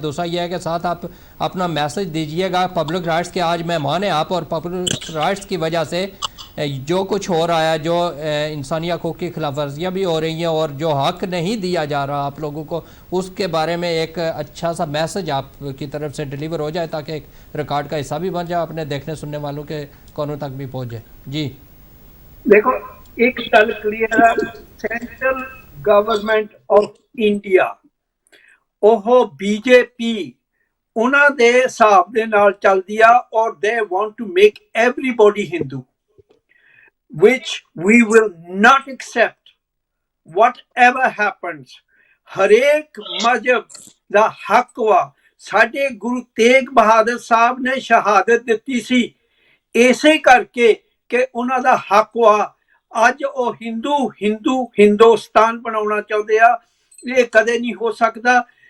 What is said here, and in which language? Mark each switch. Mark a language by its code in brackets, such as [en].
[ur] دوسرا یہ ہے کہ ساتھ آپ اپنا میسج دیجیے گا. پبلک رائٹس کے آج مہمان ہیں آپ، اور پبلک رائٹس کی وجہ سے جو کچھ ہو رہا ہے، جو انسانی حقوق کی خلاف ورزیاں بھی ہو رہی ہیں، اور جو حق نہیں دیا جا رہا آپ لوگوں کو، اس کے بارے میں ایک اچھا سا میسج آپ کی طرف سے ڈیلیور ہو جائے، تاکہ ایک ریکارڈ کا حصہ بھی بن جائے، اپنے دیکھنے سننے والوں کے کونوں تک بھی پہنچ جائے. جی [pa] دیکھو ایک گل کلیئر ہے، سینٹرل گورنمنٹ آف انڈیا ਉਹ ਬੀਜੇਪੀ ਉਹਨਾਂ ਦੇ ਹਿਸਾਬ ਦੇ ਨਾਲ ਚੱਲਦੀ ਆ, ਔਰ [en] they want to make everybody Hindu, which we will not accept whatever happens. [pa] ਹਰੇਕ ਮਜ਼ਹਬ ਦਾ ਹੱਕ ਵਾ. ਸਾਡੇ ਗੁਰੂ ਤੇਗ ਬਹਾਦਰ ਸਾਹਿਬ ਨੇ ਸ਼ਹਾਦਤ ਦਿੱਤੀ ਸੀ ਇਸੇ ਕਰਕੇ ਕਿ ਉਹਨਾਂ ਦਾ ਹੱਕ ਵਾ. ਅੱਜ ਉਹ ਹਿੰਦੁਸਤਾਨ ਬਣਾਉਣਾ ਚਾਹੁੰਦੇ ਆ, ਇਹ ਕਦੇ ਨਹੀਂ ਹੋ ਸਕਦਾ.